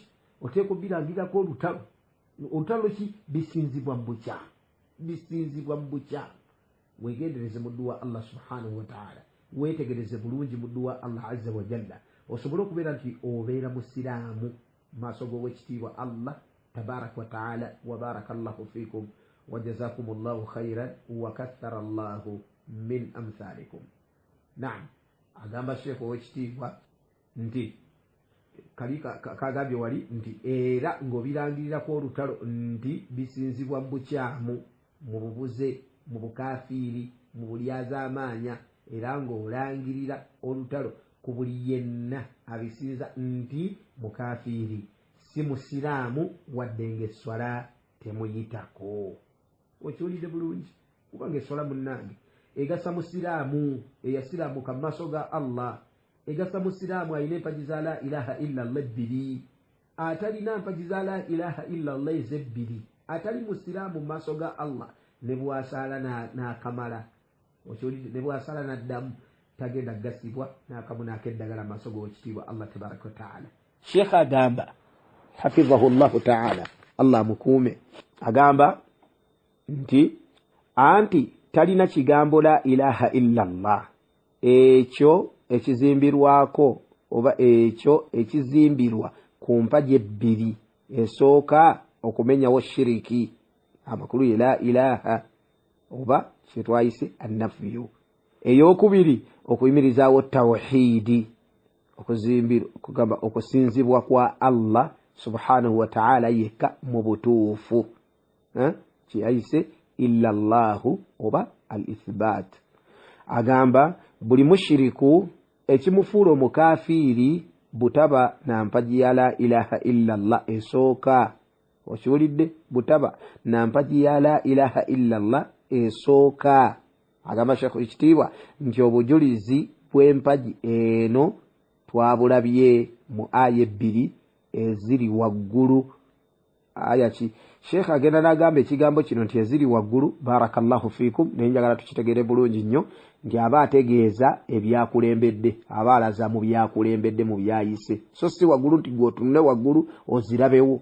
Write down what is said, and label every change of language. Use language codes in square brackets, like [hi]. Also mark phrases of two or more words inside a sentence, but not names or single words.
[lg] Oteekwa obirangirirako olutalo. Olutalo ki? Bisinzibwa mu bukyamu. Bisinzibwa mu bukyamu. Weegendereze mu dduwa Allah [ar] سبحانه وتعالى, [lg] weetegereze bulungi mu dduwa Allah [ar] عز وجل, [lg] osobole okubeera nti obeera musiraamu maaso g'owekitiibwa Allah [ar] تبارك وتعالى. وبارك الله فيكم وجزاكم الله خيرا وكثر الله من أمثالكم. [lg] Naam, agamba Sheekh owekitiibwa nti kagambye wali nti era ng'obirangirirako olutalo nti bisinzibwa mu bukyamu, mu bubuze, mu bukafiiri, mu bulyazaamaanya, era ng'olangirira olutalo ku buli yenna abisinza nti mukafiiri, si musiraamu wadde ng'esswala temuyitako. Okiwulidde bulungi? Kubanga esswala munnange egasa musiraamu eyasiraamuka mu maaso ga Allah, egasa musiraamu alina empagi za [ar] لا إله إلا الله [lg] ebbiri. Atalina empagi za [ar] لا إله إلا الله [lg] ezebbiri, atali musiraamu mu maaso ga Allah, ne bw'asaala n'akamala, okiwulidde, ne bw'asaala n'addamu, tagenda gasibwa n'akamu n'akeddagala mu maaso g'owekitiibwa Allah [ar] تبارك وتعالى. [lg] Sheekh agamba [ar] حفظه الله تعالى, [lg] Allah mukuume, agamba nti anti talina kigambo [ar] لا إله إلا الله, [lg] ekyo ekizimbirwako oba ekyo ekizimbirwa ku mpagi ebbiri. Esooka okumenyawo shiriki, amakulu ye [ar] لا إله [lg] oba kyetwayise annafyu. Eyokubiri okuyimirizaawo tawhidi, okugamba okusinzibwa kwa Allah [ar] سبحانه وتعالى [lg] yekka mu butuufu, kyeyayise [ar] إلا الله [lg] oba al-ithbat. Agamba buli mushiriku ekimufuula omukafiiri butaba na mpagi ya [ar] لا إله إلا الله [lg] esooka. Okiwulidde? Butaba na mpagi ya [ar] لا إله إلا الله [lg] esooka. Agamba Sheekh ekitiibwa nti obujulizi bw'empagi eno twabulabye mu aya ebbiri eziri waggulu. Aya ki? Sheekh agenda n'agamba ekigambo kino nti eziri waggulu, [ar] بارك الله فيكم, [lg] naye njagala tukitegeere bulungi nnyo nti aba ategeeza ebyakulembedde, aba alaza mu byakulembedde mu byayise, so si waggulu nti gwotunule waggulu ozirabewo.